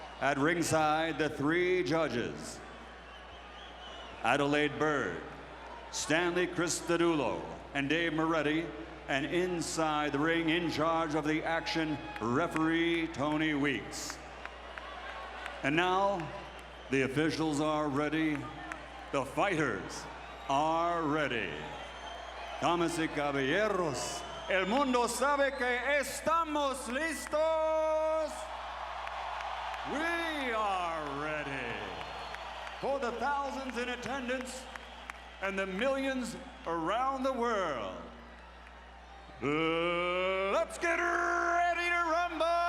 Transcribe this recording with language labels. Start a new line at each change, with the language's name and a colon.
English: At ringside, the three judges: Adelaide Bird, Stanley Cristadulo, and Dave Moretti, and inside the ring, in charge of the action, referee Tony Weeks. And now, the officials are ready. The fighters are ready.
Spanish: Damas y caballeros, el mundo sabe que estamos listos.
English: We are ready. For the thousands in attendance and the millions around the world, let's get ready to rumble!